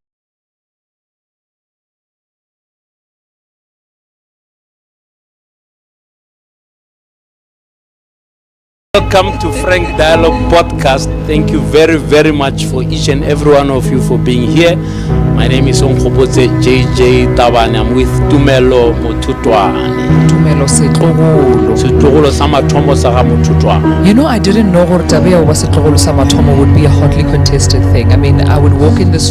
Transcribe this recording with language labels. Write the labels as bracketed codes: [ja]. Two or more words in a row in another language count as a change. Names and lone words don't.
[en] Welcome to Frank Dialogue Podcast. Thank you very, very much for each and every one of you for being here. My name is Onkobotse JJ Tabane. I'm with Tumelo Motutwane. Tumelo [nso] Setlogolo sa mathomo sa ga Motutwane. [en] You know, I didn't know Tabea was [nso] Setlogolo sa mathomo [en] would be a hotly contested thing. I mean, I would walk in the street